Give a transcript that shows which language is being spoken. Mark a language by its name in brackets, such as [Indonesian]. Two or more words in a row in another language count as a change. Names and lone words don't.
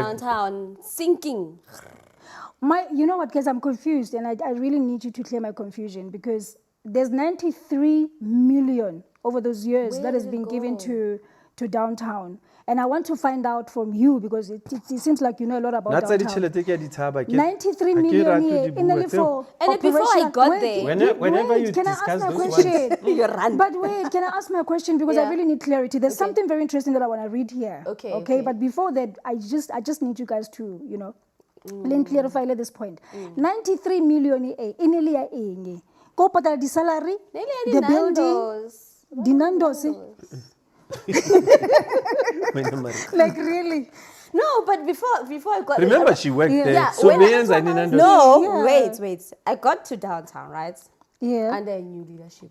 [English] downtown sinking. You know what, guys, I'm confused, and I really need you to clear my confusion because there's 93 million over those years Where that has did it been given go? to downtown. And I want to find out from you, because it seems like you know a lot about [Southern Sotho] Natsa [English] downtown. [Southern Sotho] ditjhelete ke a di tshaba ke. [English] 93 [Southern Sotho] Ha ke [English] million [Southern Sotho] rate [English] here, [Southern Sotho] dibuo [English] in only [Southern Sotho] tseo. [English] for And before I operational- got wait, there- Whenever you can I ask discuss my those question? You run. But wait, can I ask my question? Because I Yeah. really need clarity. There's Okay. something very interesting that I want to read here. Okay. But before that, I just need you guys to, clarify at this point. 93 million in Elia eng. [Southern Sotho] Go patala di [English] salary, the building, the Nandos. Like really? No, but before I got Remember, she worked there. Yeah, So when I- millions and in No, Yeah. wait. I got to downtown, right? Yeah. Under a new leadership.